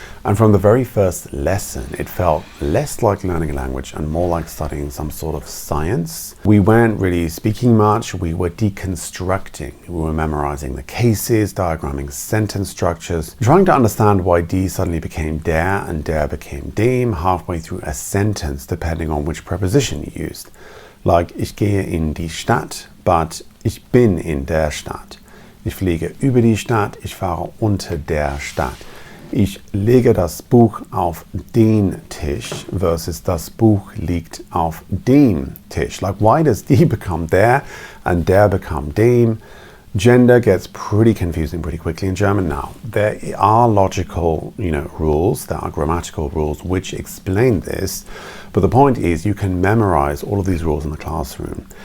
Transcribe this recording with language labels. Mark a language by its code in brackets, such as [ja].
[en] And from the very first lesson, it felt less like learning a language and more like studying some sort of science. We weren't really speaking much, we were deconstructing. We were memorizing the cases, diagramming sentence structures, trying to understand why die suddenly became der and der became dem halfway through a sentence, depending on which preposition you used. [de] Like, ich gehe in die Stadt, but ich bin in der Stadt. Ich fliege über die Stadt, ich fahre unter der Stadt. Ich lege das Buch auf den Tisch versus das Buch liegt auf dem Tisch. [en] Like, why does die become der and der become dem? Gender gets pretty confusing pretty quickly in German now. There are logical, rules, there are grammatical rules which explain this, but the point is you can memorize all of these rules in the classroom.